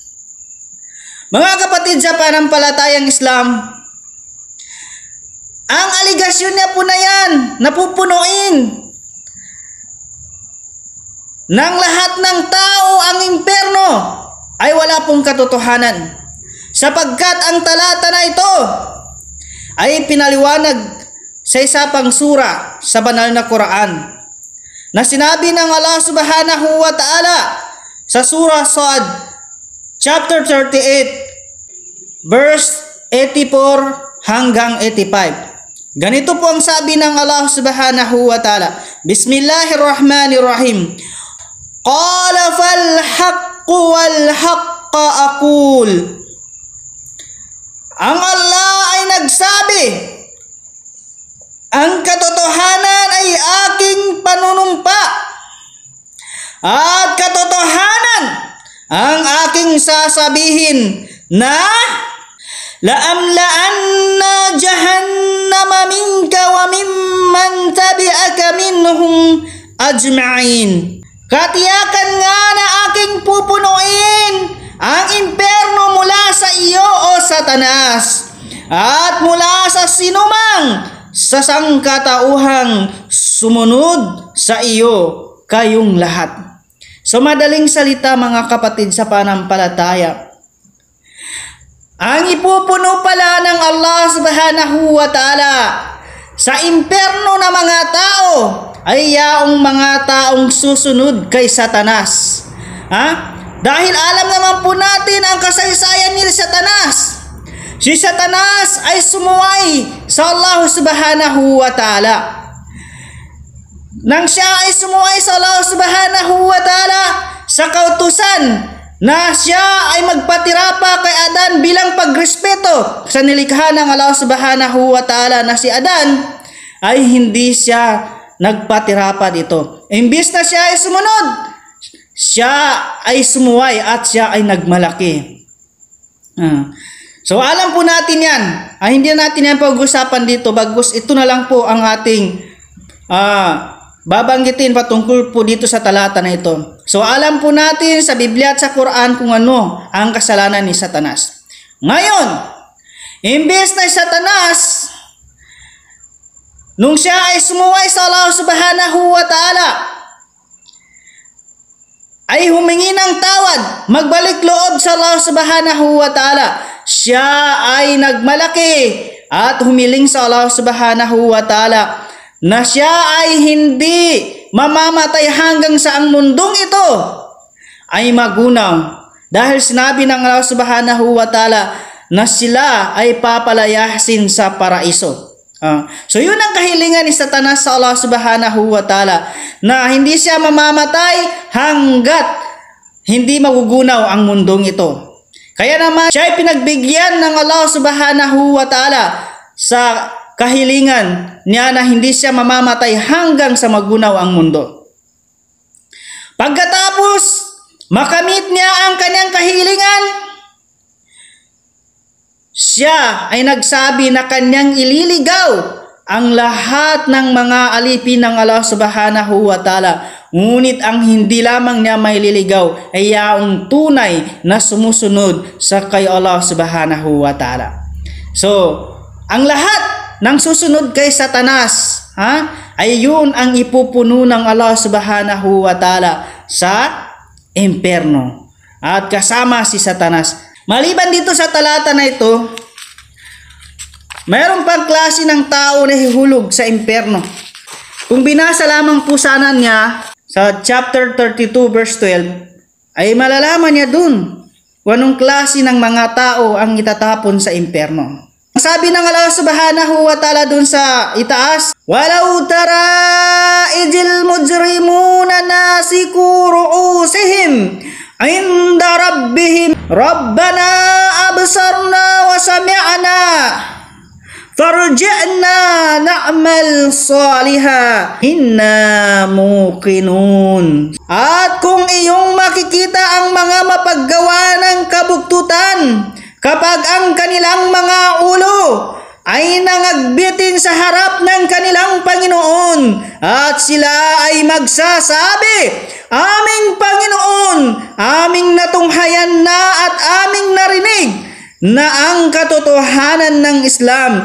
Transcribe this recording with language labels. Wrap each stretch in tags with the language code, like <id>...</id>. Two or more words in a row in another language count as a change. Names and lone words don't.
<tl>Mga kapatid sa panampalatayang Islam, ang aligasyon niya po na yan, napupunuin ng lahat ng tao ang impyerno ay wala pong katotohanan. Sapagkat ang talata na ito ay pinaliwanag sa isa pang sura sa banal na Quran na sinabi ng Allah</tl> <ar>سبحانه وتعالى</ar> <tl>sa surah Sad chapter 38 verse 84 hanggang 85. Ganito po ang sabi ng Allah</tl> <ar>سبحانه وتعالى. بسم الله الرحمن الرحيم. قال فالحق والحق أقول.</ar> <tl>Ang Allah ay nagsabi, ang katotohanan ay aking panunumpa, at katotohanan ang aking sasabihin na</tl> <ar>لأملأن جهنم منك وممن تبعك منهم أجمعين.</ar> <tl>Katiyakan nga na aking pupunuin ang impyerno mula sa iyo, o Satanas, at mula sa sinumang sa sangkatauhang sumunod sa iyo, kayong lahat. So madaling salita mga kapatid sa panampalataya, ang ipupuno pala ng Allah</tl> <ar>سبحانه وتعالى</ar> <tl>sa impyerno na mga tao ay yaong mga taong susunod kay Satanas. Dahil alam naman po natin ang kasaysayan ni Satanas. Si Satanas ay sumuway sa Allah</tl> <ar>سبحانه وتعالى.</ar> <tl>Nang siya ay sumuway sa Allah</tl> <ar>سبحانه وتعالى</ar> <tl>sa kautusan na siya ay magpatira pa kay Adan bilang pagrespeto sa nilikha ng Allah</tl> <ar>سبحانه وتعالى,</ar> <tl>na si Adan ay hindi siya nagpatira pa dito. Imbis na siya ay sumunod, siya ay sumuway at siya ay nagmalaki. So alam po natin yan. Hindi natin yan pag-usapan dito, bagkus ito na lang po ang ating babanggitin patungkol po dito sa talata na ito. So alam po natin sa Biblia at sa Quran kung ano ang kasalanan ni Satanas. Ngayon, imbes na Satanas, nung siya ay sumuway sa Allah</tl> <ar>سبحانه وتعالى,</ar> <tl>ay humingi ng tawad, magbalik loob sa Allah</tl> <ar>سبحانه وتعالى,</ar> <tl>siya ay nagmalaki at humiling sa Allah</tl> <ar>سبحانه وتعالى</ar> <tl>na siya ay hindi mamamatay hanggang sa ang mundong ito ay magunaw. Dahil sinabi ng Allah</tl> <ar>سبحانه وتعالى</ar> <tl>na sila ay papalayasin sa paraiso. So yun ang kahilingan ni Satanas sa Allah</tl> <ar>سبحانه وتعالى,</ar> <tl>na hindi siya mamamatay hanggat hindi magugunaw ang mundong ito. Kaya naman siya ay pinagbigyan ng Allah</tl> <ar>سبحانه وتعالى</ar> <tl>sa kahilingan niya na hindi siya mamamatay hanggang sa magunaw ang mundo. Pagkatapos makamit niya ang kanyang kahilingan, siya ay nagsabi na kanyang ililigaw ang lahat ng mga alipin ng Allah</tl> <ar>سبحانه وتعالى.</ar> <tl>Ngunit ang hindi lamang niya may liligaw ay yaong tunay na sumusunod sa kay Allah</tl> <ar>سبحانه وتعالى.</ar> <tl>So, ang lahat ng susunod kay Satanas, ay yun ang ipupuno ng Allah</tl> <ar>سبحانه وتعالى</ar> <tl>sa impyerno. At kasama si Satanas. Maliban dito sa talata na ito, mayroon pang klase ng tao na hihulog sa impyerno. Kung binasa lamang po sana niya sa chapter 32 verse 12, ay malalaman niya dun kung anong klase ng mga tao ang itatapon sa impyerno. Sabi ng Allah</tl> <ar>سبحانه وتعالى</ar> <tl>dun sa itaas,</tl> <ar>ولو ترى إذ المجرمون ناكسو رءوسهم عند ربهم ربنا أبصرنا وسمعنا فارجعنا نعمل صالحا إنا موقنون.</ar> <tl>At kung iyong makikita ang mga mapaggawa ng kabuktutan kapag ang kanilang mga ulo ay nangagbitin sa harap ng kanilang Panginoon at sila ay magsasabi, aming Panginoon, aming natunghayan na at aming narinig na ang katotohanan ng Islam.</tl>